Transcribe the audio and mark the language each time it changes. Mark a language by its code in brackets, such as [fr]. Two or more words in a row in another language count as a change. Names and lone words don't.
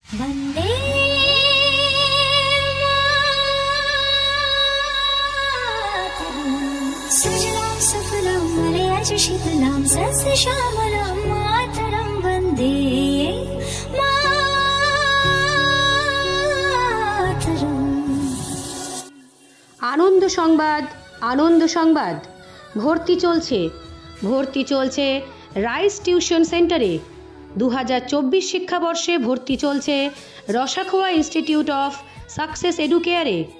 [sa] वंदे सुजलां सुफलां मलयजशीतलां सस्यश्यामलां मातरं वंदे मातरम्। [bn] আনন্দ সংবাদ, আনন্দ সংবাদ। ভর্তি চলছে রাইস টিউশন সেন্টারে। 2024 শিক্ষাবর্ষে ভর্তি চলছে রসাখোয়া ইনস্টিটিউট অফ সাকসেস এডুকেয়ারে।